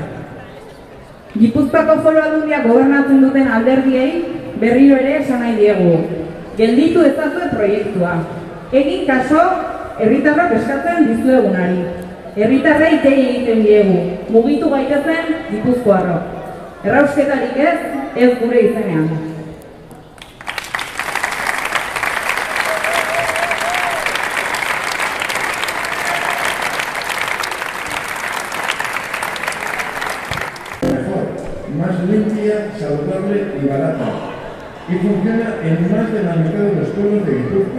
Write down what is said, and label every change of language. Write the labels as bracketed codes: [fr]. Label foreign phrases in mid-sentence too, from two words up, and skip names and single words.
[eu] Gipuzkoako Foru Aldundia gobernatzen duten alderdiei berriro ere esan nahi diegu. Gelditu ezazue proiektua. Egin kaso, herritarrak eskatzen dizuegunari. Herritarrei dei egiten diegu. Mugitu gaitezen Gipuzkoarrok. Errausketarik ez gure izenean. [es] Más limpia, saludable y barata, y funciona en más de la mitad de los pueblos de Guipúzcoa.